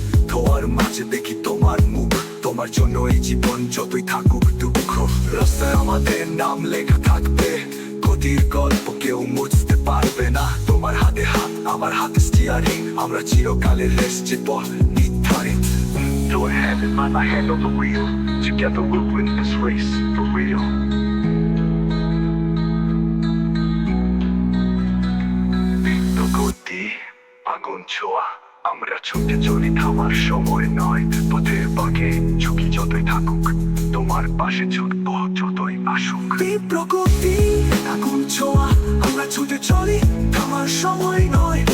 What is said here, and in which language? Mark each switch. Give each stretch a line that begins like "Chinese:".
Bangla: তোমার মাঝে দেখি তোমার মুখ, তোমার জন্য এই জীবন যতই থাকুক দুঃখ। রাস্তায় আমাদের নাম লেখা থাকবে, গতির গল্প কেউ মুছতে পারবে না। তোমার হাতে হাত, আমার হাতে স্টিয়ারিং, আমরা চিরকালের রেস জিতবো নির্ধারিত।
English: Throw a hand in mine, my hand on the wheel. Together we'll win this race for real.
Bangla: তীব্র গতি, আগুন ছোঁয়া, আমরা ছুটে চলি, থামার সময় নয়। পথের বাঁকে ঝুঁকি যতই থাকুক, তোমার পাশে ছুটবো যতই আসুক। তীব্র গতি, আগুন ছোঁয়া, আমরা ছুটে চলি, থামার সময় নয়।